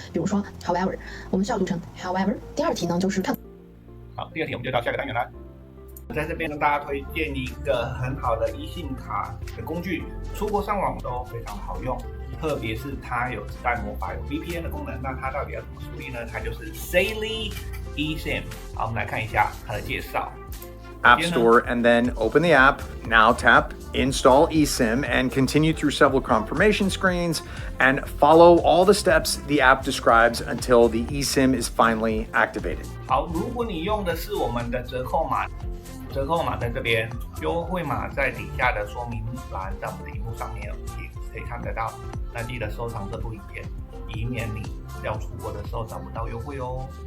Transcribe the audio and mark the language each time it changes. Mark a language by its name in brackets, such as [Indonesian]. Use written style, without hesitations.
[Chinese] 比如说 however， 我们需要读成 however。第二题呢就是看。好，第二题我们就到下个单元了。在这边跟大家推荐一个很好的一信卡的工具，出国上网都非常好用，特别是它有自带魔法，有 VPN 的功能。那它到底要怎么处理呢？它就是 Saily eSIM。好，我们来看一下它的介绍。 [English] App Store and then open the app. Now tap Install eSIM and continue through several confirmation screens and follow all the steps the app describes until the eSIM is finally activated. [Chinese] 好，如果你用的是我们的折扣码，折扣码在这边，优惠码在底下的说明栏，在我们的荧幕上面也可以看得到。那记得收藏这部影片，以免你要出国的时候找不到优惠哦。